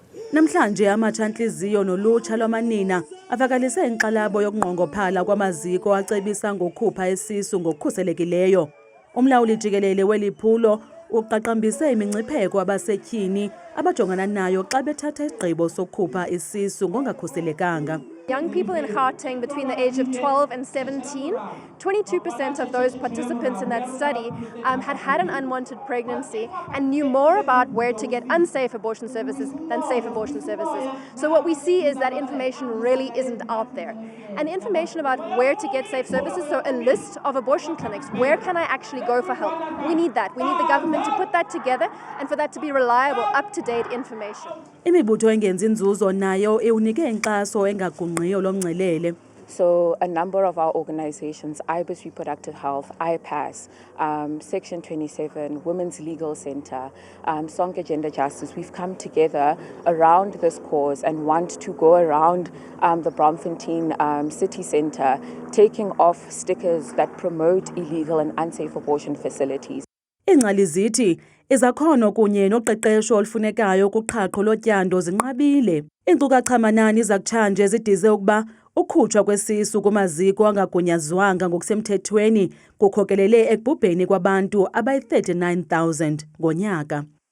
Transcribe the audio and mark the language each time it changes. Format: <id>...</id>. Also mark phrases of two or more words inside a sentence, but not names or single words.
<xh>Namhlanje amatsha-ntliziyo nolutsha lwamanina avakalise inkxalabo yokunqongophala kwamaziko acebisa ngokukhupha isisu ngokukhuselekileyo. Umlawuli jikelele weli phulo uqaqambise imingcipheko abasetyhini abajongana nayo xa bethatha isigqibo sokukhupha isisu ngongakhuselekanga.</xh> <en>Young people in Gauteng between the age of 12 and 17, 22% of those participants in that study had had an unwanted pregnancy and knew more about where to get unsafe abortion services than safe abortion services. So what we see is that information really isn't out there. And information about where to get safe services, so a list of abortion clinics, where can I actually go for help? We need that. We need the government to put that together and for that to be reliable, up-to-date information.</en> <xh>Imibutho engenzi inzuzo nayo iwunike inkxaso engagungqiyo lo mngcelele.</xh> <en>So a number of our organizations, IBIS Reproductive Health, IPAS, Section 27, Women's Legal Center, Sonke Gender Justice, we've come together around this cause and want to go around the Braamfontein city center, taking off stickers that promote illegal and unsafe abortion facilities.</en> <xh>Iingcali zithi izakhono kunye noqeqesho olufunekayo kuqhaqho lotyando zinqabile. Iinkcukacha-manani zakutshanje zidize ukuba ukhutshwa kwesisu kumaziko angagunyazwanga ngokusemthethweni kukhokelele ekubhubheni kwabantu abayi-39,000 ngonyaka.</xh>